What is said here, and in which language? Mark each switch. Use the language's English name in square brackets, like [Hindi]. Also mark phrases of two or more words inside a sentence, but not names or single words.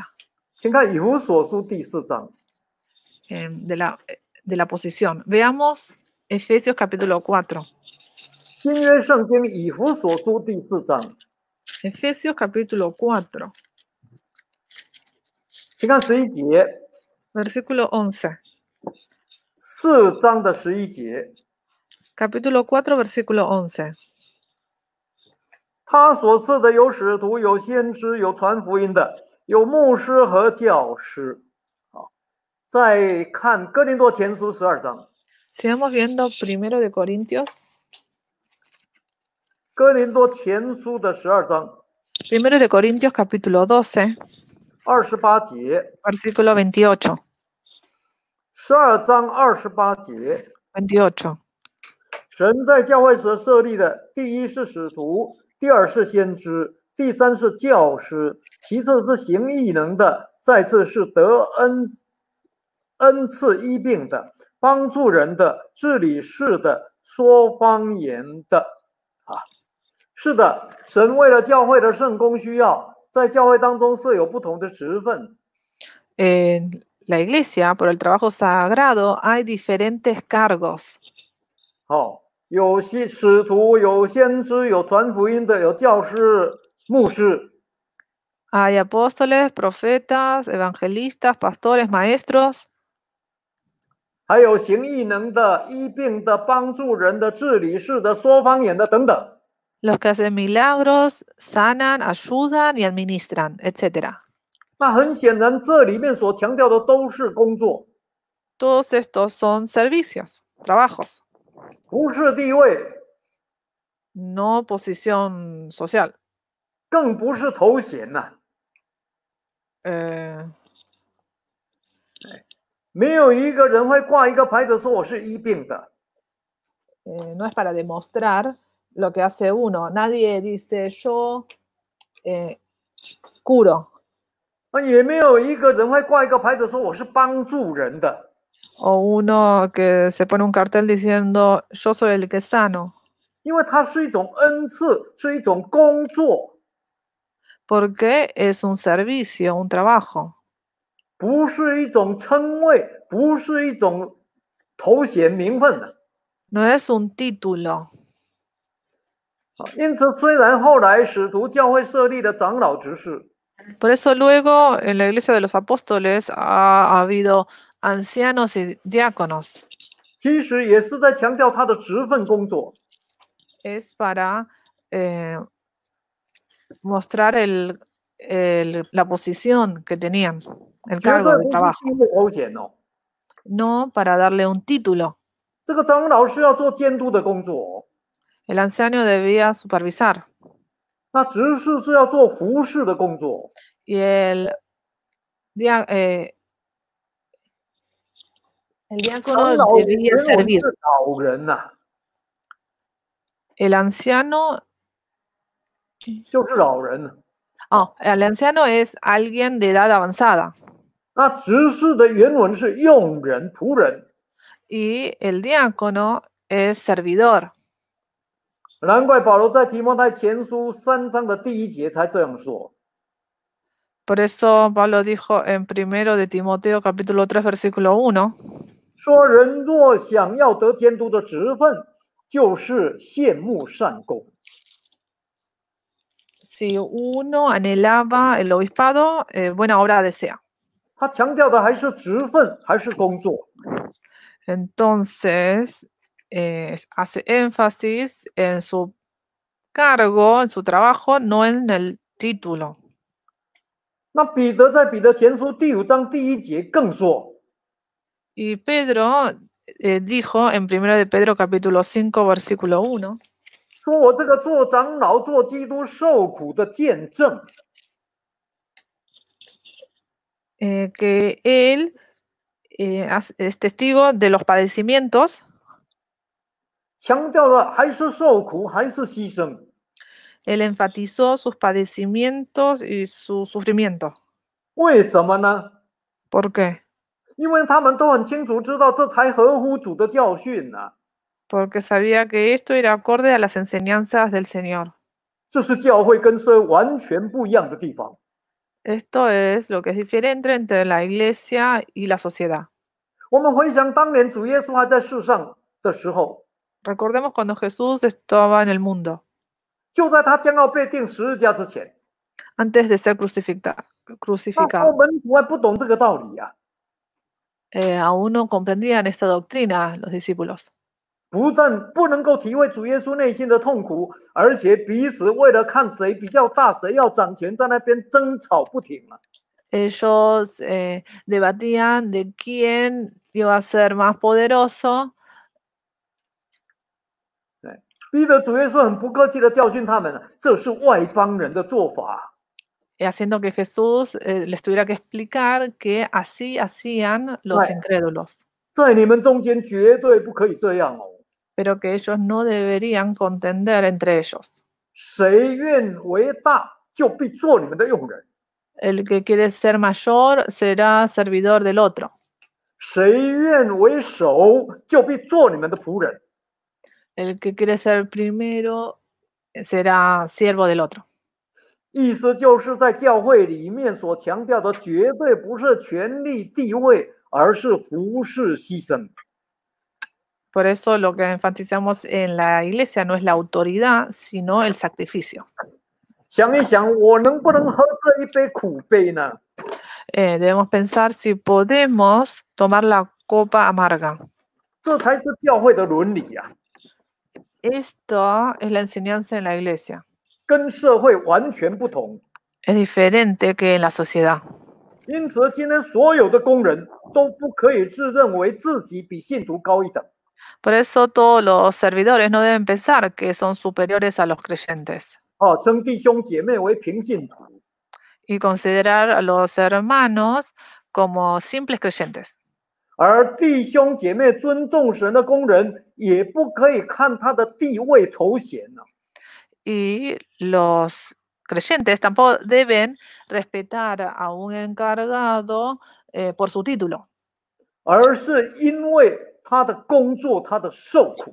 [Chinese] 请看以弗所书第4章， [Spanish] de la posición. Veamos Efesios capítulo 4. [Chinese] 新约圣经以弗所书第4章， [Spanish] Efesios capítulo 4, [Chinese] 请看11节， [Spanish] versículo 11. [Chinese] 4章的11节， [Spanish] Capítulo 4, versículo 11. [Chinese] 他所赐的有使徒，有先知，有传福音的，有牧师和教师。好，再看哥林多前书12章， [Spanish] Sigamos viendo primero de Corintios, [Chinese] 哥林多前书的12章 [Spanish] primero de Corintios capítulo 12, [Chinese] 28 节， [Spanish] versículo 28. [Chinese] 12章28节， 28. 神在教会所设立的，第一是使徒，第二是先知，第三是教师，其次是行异能的，再次是得恩赐医病的，帮助人的，治理事的，说方言的。是的，神为了教会的圣工需要，在教会当中设有不同的职分。 [Spanish] En la iglesia, por el trabajo sagrado, hay diferentes cargos. [Chinese] 好，有使徒，有先知，有传福音的，有教师、牧师。 [Spanish] Hay apóstoles, profetas, evangelistas, pastores, maestros. [Chinese] 还有行异能的、医病的、帮助人的、治理事的、说方言的等等。 [Spanish] Los que hacen milagros, sanan, ayudan y administran, etc. [Chinese] 那很显然，这里面所强调的都是工作， [Spanish] Todos estos son servicios, trabajos, [Chinese] 不是地位， [Spanish] no posición social. [Chinese] 更不是头衔呐、 Eh, 没有一个人会挂一个牌子说我是医病的， [Spanish] no es para demostrar lo que hace uno. Nadie dice yo curo. [Chinese] 也没有一个人会挂一个牌子说我是帮助人的， [Spanish] O uno que se pone un cartel diciendo yo soy el que sano. [Chinese] 因为它是一种恩赐，是一种工作， [Spanish] Porque es un servicio, un trabajo. [Chinese] 不是一种称谓，不是一种头衔名分的。 [Spanish] No es un título. [Chinese] 因此，虽然后来使徒教会设立了长老执事， [Spanish] Por eso luego en la iglesia de los apóstoles ha habido ancianos y diáconos. [Chinese] 其实也是在强调他的职分工作。 [Spanish] Es para mostrar la posición que tenían, el [Chinese] 绝 [Spanish] cargo [Chinese] 对 [Spanish] de [Chinese] 不是 [Spanish] trabajo. [Chinese] 地位头衔哦。 [Spanish] No para darle un título. [Chinese] 这个长老是要做监督的工作哦， [Spanish] El anciano debía supervisar [Chinese] 那执事是要做服侍的工作。 [Spanish] y el diácono [Chinese] 长老 [Spanish] debía [Chinese] 原文 [Spanish] servir. [Chinese] 是老人呐、 [Spanish] El anciano, [Chinese] 就是老人。 [Spanish] el anciano es alguien de edad avanzada [Chinese] 那执事的原文是用人、仆人。 [Spanish] y el diácono es servidor. [Chinese] 难怪保罗在提摩太前书3章的第1节才这样说。 [Spanish] Por eso Pablo dijo en 1 de Timoteo capítulo 3 versículo 1, [Chinese] 说人若想要得监督的职分，就是羡慕善功。 [Spanish] Si uno anhelaba el obispado, buena obra desea. [Chinese] 他强调的还是职分，还是工作。 [Spanish] Entonces, hace énfasis en su cargo, en su trabajo, no en el título. [Chinese] 那彼得在彼得前书第5章第1节更说， [Spanish] Y Pedro dijo en 1 de Pedro capítulo 5, versículo 1, [Chinese] 说我这个做长老、做基督受苦的见证， [Spanish] que él es testigo de los padecimientos. [Chinese] 强调了还是受苦，还是牺牲。 [Spanish] Él enfatizó sus padecimientos y su sufrimiento. [Chinese] 为什么呢？ [Spanish] ¿Por qué? [Chinese] 因为他们都很清楚知道，这才合乎主的教训呢、 [Spanish] Porque sabía que esto era acorde a las enseñanzas del Señor. [Chinese] 这是教会跟社会完全不一样的地方。 [Spanish] Esto es lo que es diferente entre la iglesia y la sociedad. [Chinese] 我们回想当年主耶稣还在世上的时候， [Spanish] Recordemos cuando Jesús estaba en el mundo, [Chinese] 就在他将要被钉十字架之前， [Spanish] antes de ser [Chinese] 那时 [Spanish] crucificado. [Chinese] 候门徒还不懂这个道理啊， [Spanish] Aún no comprendían esta doctrina los discípulos. [Chinese] 不但不能够体会主耶稣内心的痛苦，而且彼此为了看谁比较大，谁要掌权，在那边争吵不停啊。 [Spanish] Ellos debatían de quién iba a ser más poderoso. [Chinese] 逼得主耶稣很不客气的教训他们，这是外邦人的做法。 [Spanish] Haciendo que Jesús les tuviera que explicar que así hacían los Right. incrédulos, [Chinese] 在你们中间绝对不可以这样哦。 [Spanish] pero que ellos no deberían contender entre ellos. [Chinese] 谁愿为大，就必做你们的用人； [Spanish] El que quiere ser mayor será servidor del otro. [Chinese] 谁愿为首，就必做你们的仆人。 [Spanish] El que quiere ser primero será siervo del otro. [Chinese] 意思就是在教会里面所强调的，绝对不是权力地位，而是服侍牺牲。 [Spanish] Por eso lo que enfatizamos en la iglesia no es la autoridad, sino el sacrificio. [Chinese] 想一想，我能不能喝这一杯苦杯呢？ [Spanish] Debemos pensar si podemos tomar la copa amarga. [Chinese] 这才是教会的伦理呀、 [Spanish] Esto es la enseñanza en la iglesia. [Chinese] 跟社会完全不同。 [Spanish] Es diferente que en la sociedad. [Chinese] 因此，今天所有的工人都不可以自认为自己比信徒高一等。 [Spanish] Por eso todos los servidores no deben pensar que son superiores a los creyentes [Chinese] 称弟兄姐妹为平信徒， [Spanish] y considerar a los hermanos como simples creyentes. [Chinese] 而弟兄姐妹尊重神的工人，也不可以看他的地位头衔呢、 [Spanish] Y los creyentes tampoco deben respetar a un encargado por su título, [Chinese] 而是因为他的工作，他的受苦。